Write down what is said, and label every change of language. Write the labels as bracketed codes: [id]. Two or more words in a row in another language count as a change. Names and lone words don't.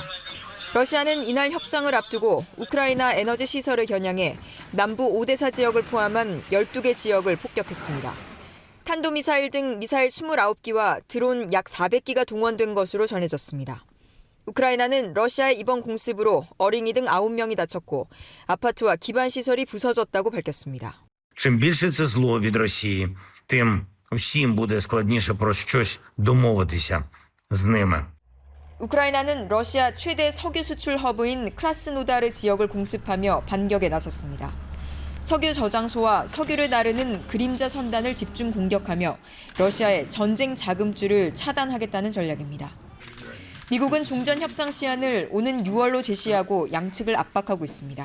[ko] 러시아는 이날 협상을 앞두고 우크라이나 에너지 시설을 겨냥해 남부 오데사 지역을 포함한 12개 지역을 폭격했습니다. 탄도미사일 등 미사일 29기와 드론 약 400기가 동원된 것으로 전해졌습니다. 우크라이나는 러시아의 이번 공습으로 어린이 등 9명이 다쳤고 아파트와 기반시설이 부서졌다고 밝혔습니다. [uk] Чим більше це зло від Росії, тим всім буде складніше про щось домовитися з ними. [ko] 우크라이나는 러시아 최대 석유 수출 허브인 크라스노다르 지역을 공습하며 반격에 나섰습니다. 석유 저장소와 석유를 나르는 그림자 선단을 집중 공격하며 러시아의 전쟁 자금줄을 차단하겠다는 전략입니다. 미국은 종전 협상 시한을 오는 6월로 제시하고 양측을 압박하고 있습니다.